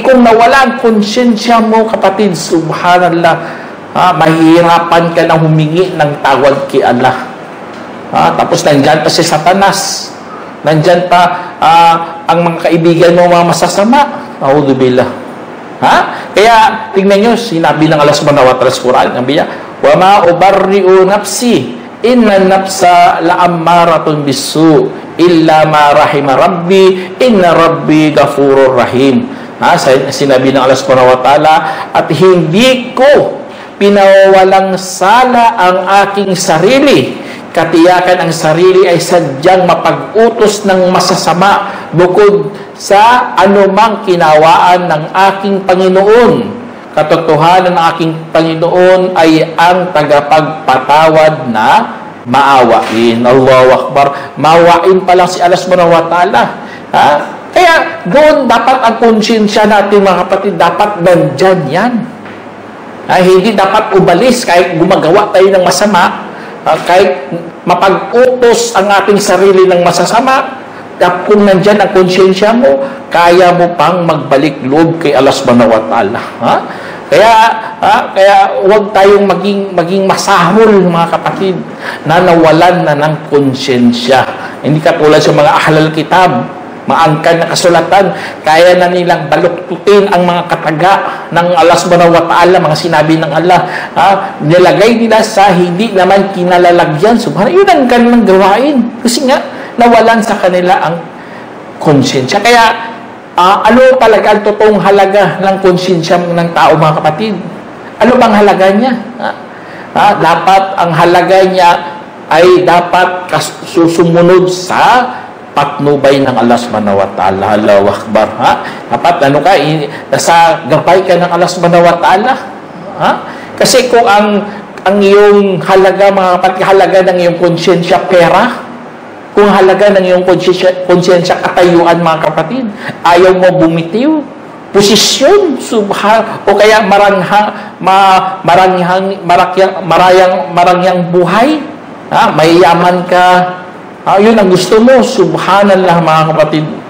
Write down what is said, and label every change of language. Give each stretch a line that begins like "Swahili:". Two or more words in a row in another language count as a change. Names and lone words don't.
Filipino: Kung nawala ang konsyensya mo, kapatid, subhanallah, mahihirapan ka na humingi ng tawad kay Allah. Tapos nandyan pa si Satanas. Nandyan pa ang mga kaibigan mo, mga masasama. A'udzubillah. Kaya tingnan nyo, sinabi ng
Arabic: الله سبحانه وتعالى
Filipino: sa Quran, sabi niya,
Arabic: وما أبرئ نفسي إن النفس لأمارة بالسوء إلا ما رحم ربي إن ربي غفور رحيم.
Filipino: Sinabi ng
Arabic: الله سبحانه وتعالى,
Filipino: at hindi ko pinawawalang sala ang aking sarili. Katiyakan ang sarili ay sadyang mapag-utos ng masasama bukod sa anumang kinawaan ng aking Panginoon. Katotohanan ng aking Panginoon ay ang tagapagpatawad na maawain.
Arabic: الله أكبر.
Filipino: Maawain pa lang si
Arabic: الله سبحانه وتعالى.
Filipino: Kaya doon dapat ang konsyensya natin, mga kapatid, dapat nandyan yan. Hindi dapat umalis kahit gumagawa tayo ng masama. Kahit mapag-utos ang ating sarili ng masasama, kung nandyan ang konsyensya mo, kaya mo pang magbalik loob kay
Arabic: الله سبحانه وتعالى.
Filipino: Kaya huwag tayong maging masahol, mga kapatid, na nawalan na ng konsyensya. Hindi katulad sa mga
Arabic: أهل الكتاب,
Filipino: maangkan na kasulatan, kaya na nilang baluktutin ang mga kataga ng
Arabic: الله سبحانه وتعالى,
Filipino: mga sinabi ng Allah, nilagay nila sa hindi naman kinalalagyan. Subhanallah, yun ang kanilang gawain. Kasi nga, nawalan sa kanila ang konsyensya. Kaya, ano talaga ang totoong halaga ng konsyensya ng tao, mga kapatid? Ano bang halaga niya? Dapat, ang halaga niya ay dapat susumunod sa patnubay ng
Arabic: الله سبحانه وتعالى. الله أكبر.
Filipino: Dapat nasa gabay ka ng
Arabic: الله سبحانه وتعالى.
Filipino: Kasi kung ang iyong halaga, mga kapatid, halaga ng iyong konsyensya pera, kung halaga ng iyong konsyensya katayuan, mga kapatid, ayaw mo bumitiw, posisyon, o kaya marangyang buhay, mayayaman ka, yun ang gusto mo, subhanallah, mga kapatid.